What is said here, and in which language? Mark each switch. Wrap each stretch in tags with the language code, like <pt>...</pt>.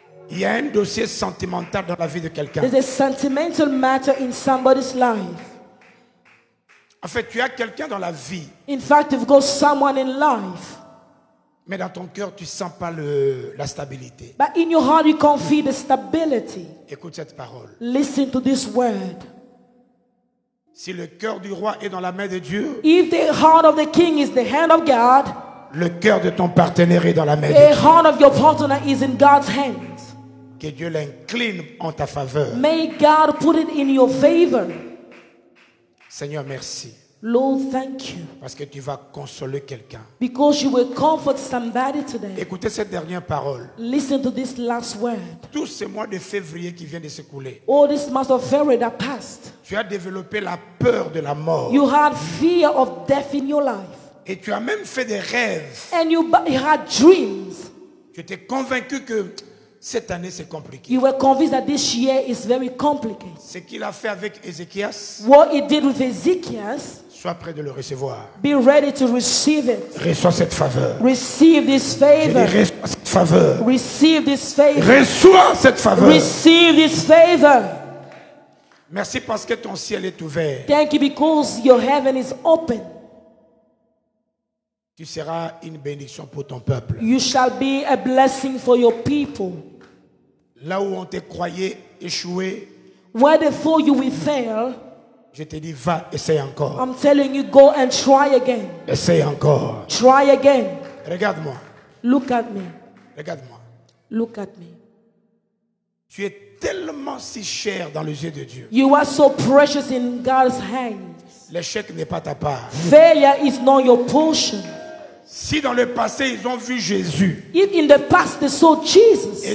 <fr>Il y a un dossier sentimental dans la vie de quelqu'un.</fr> <en>There's a sentimental matter in somebody's life.</en> <fr>En fait, tu as quelqu'un dans la vie,</fr> <en>In fact, you've got someone in life,</en> <fr>mais dans ton cœur, tu ne sens pas la stabilité.</fr> <en>but in your heart you can't feel the stability.</en> <fr>Écoute cette parole.</fr> <en>Listen to this word.</en> <fr>Si le cœur du roi est dans la main de Dieu,</fr> <en>If the heart of the king is the hand of God,</en> <fr>le cœur de ton partenaire est dans la main de</fr> <en>the</en> <fr>Dieu.</fr> <en>heart of your partner is in God's hands.</en> <fr>Que Dieu l'incline en ta faveur.</fr> <en>May God put it in your favor.</en> <fr>Seigneur, merci.</fr> <en>Lord, thank you.</en> <fr>Parce que tu vas consoler quelqu'un.</fr> <en>Because you will comfort somebody today.</en> <fr>Écoutez cette dernière parole.</fr> <en>Listen to this last word.</en> <fr>Tous ces mois de février qui viennent de s'écouler,</fr> <en>All this month of February that passed,</en> <fr>tu as développé la peur de la mort.</fr> <en>you had fear of death in your life.</en> <fr>Et tu as même fait des rêves.</fr> <en>And you had dreams.</en> <fr>Tu étais convaincu que cette année c'est compliqué.</fr> <en>You were convinced that this year is very complicated.</en> <fr>Ce qu'il a fait avec Ézéchias,</fr> <en>What he did with Ezekiel,</en> <fr>sois prêt de le recevoir.</fr> <en>be ready to receive it.</en> <fr>Reçois cette faveur.</fr> <en>Receive this</en> <fr>Je dis,</fr> <en>favor.</en> <fr>reçois cette faveur.</fr> <en>Receive this favor.</en> <fr>Reçois cette faveur.</fr> <en>Receive this favor.</en> <fr>Merci parce que ton ciel est ouvert.</fr> <en>Thank you because your heaven is open.</en> <fr>Tu seras une bénédiction pour ton peuple.</fr> <en>You shall be a blessing for your people.</en> <fr>Là où on te croyait échoué,</fr> <en>Where they thought you will fail,</en> <fr>je te dis, va, essaye encore.</fr> <en>I'm telling you, go and try again.</en> <fr>Essaye encore.</fr> <en>Try again.</en> <fr>Regarde-moi.</fr> <en>Look at me.</en> <fr>Regarde-moi.</fr> <en>Look at me.</en> <fr>Tu es tellement si cher dans les yeux de Dieu.</fr> <en>You are so precious in God's hands.</en> <fr>L'échec n'est pas ta part.</fr> <en>Failure is not your portion.</en> <fr>Si dans le passé ils ont vu Jésus</fr> <en>If in the past they saw Jesus</en>